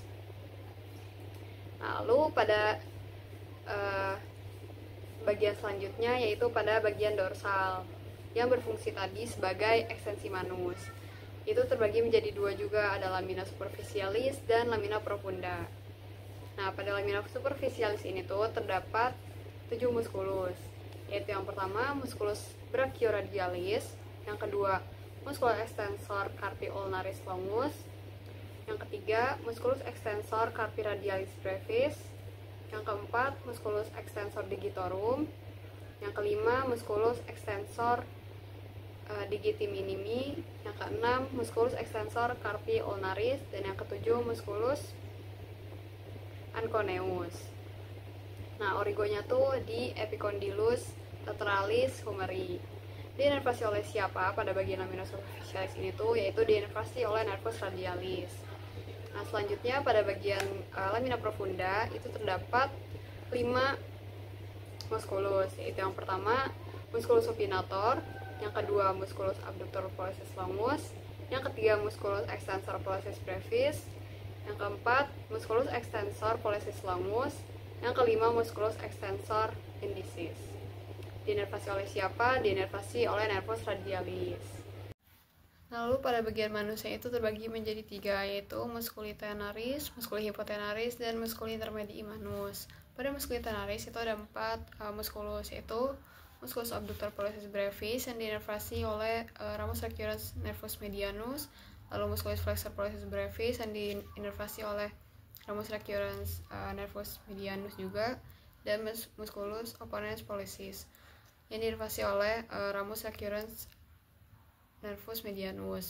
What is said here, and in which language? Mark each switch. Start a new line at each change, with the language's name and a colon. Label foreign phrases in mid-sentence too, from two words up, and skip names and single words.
Indonesian: Nah, lalu pada bagian selanjutnya yaitu pada bagian dorsal yang berfungsi tadi sebagai ekstensi manus. Itu terbagi menjadi dua juga, ada
Latin: lamina superficialis
Indonesian: dan
Latin: lamina profunda.
Indonesian: Nah, pada
Latin: lamina superficialis
Indonesian: ini tuh terdapat 7 muskulus, yaitu yang pertama
Latin: musculus brachioradialis,
Indonesian: yang kedua
Latin: musculus extensor carpi ulnaris longus,
Indonesian: yang ketiga
Latin: musculus extensor carpi radialis brevis,
Indonesian: yang keempat
Latin: musculus extensor digitorum,
Indonesian: yang kelima
Latin: musculus extensor digiti minimi,
Indonesian: yang keenam
Latin: musculus extensor carpi ulnaris,
Indonesian: dan yang ketujuh
Latin: musculus anconeus.
Indonesian: Nah, origonya tuh di
Latin: epicondylus lateralis humeri.
Indonesian: Diinervasi oleh siapa pada bagian
Latin: lamina superficialis
Indonesian: ini tuh, yaitu diinervasi oleh
Latin: nervus radialis.
Indonesian: Nah, selanjutnya pada bagian
Latin: lamina profunda
Indonesian: itu terdapat 5 muskulus, yaitu yang pertama
Latin: musculus supinator,
Indonesian: yang kedua
Latin: musculus abductor pollicis longus,
Indonesian: yang ketiga
Latin: musculus extensor pollicis brevis,
Indonesian: yang keempat
Latin: musculus extensor pollicis longus,
Indonesian: Yang kelima,
Latin: musculus extensor indicis.
Indonesian: Diinervasi oleh siapa? Diinervasi oleh
Latin: nervus radialis.
Indonesian: Lalu pada bagian manusia itu terbagi menjadi 3, yaitu
Latin: musculi tenaris, musculi hypotenaris,
Indonesian: dan
Latin: musculi intermedii manus. Pada musculi tenaris
Indonesian: itu ada 4 musculus, yaitu
Latin: musculus abductor pollicis brevis
Indonesian: yang diinervasi oleh
Latin: ramus recurrens nervus medianus, lalu musculus flexor pollicis brevis
Indonesian: yang diinervasi oleh
Latin: ramus recurrens nervus medianus
Indonesian: juga, dan
Latin: musculus opponens pollicis
Indonesian: yang diinervasi oleh
Latin: ramus recurrens nervus medianus.